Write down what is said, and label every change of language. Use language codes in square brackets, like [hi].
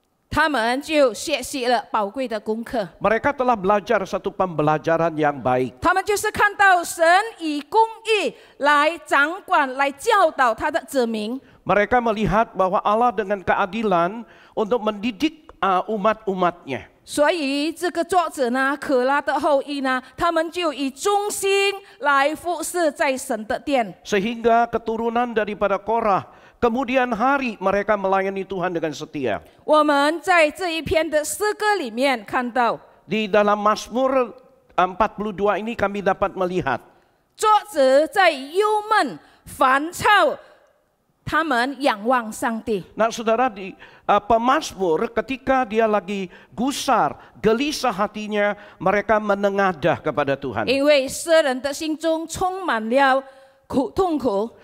[zh] 他们就学习了宝贵的功课。 [id] Mereka telah belajar satu pembelajaran yang baik. [zh] 他们就是看到神以公义来掌管、来教导他的子民。 [id] Mereka melihat bahwa Allah dengan keadilan untuk mendidik umat-umatnya. [zh] 所以这个作者呢，可拉的后裔呢，他们就以忠心来服侍在神的殿。 [id] Sehingga keturunan daripada Korah, kemudian hari mereka melayani Tuhan dengan setia. [zh] 我们在这一篇的诗歌里面看到， [id] Di dalam Mazmur 42 ini kami dapat melihat [zh] 作者在忧闷、烦躁，他们仰望上帝。 [id] Nah saudara, di pemazmur ketika dia lagi gusar, gelisah hatinya, mereka menengadah kepada Tuhan. [zh] 因为诗人的心中充满了痛苦，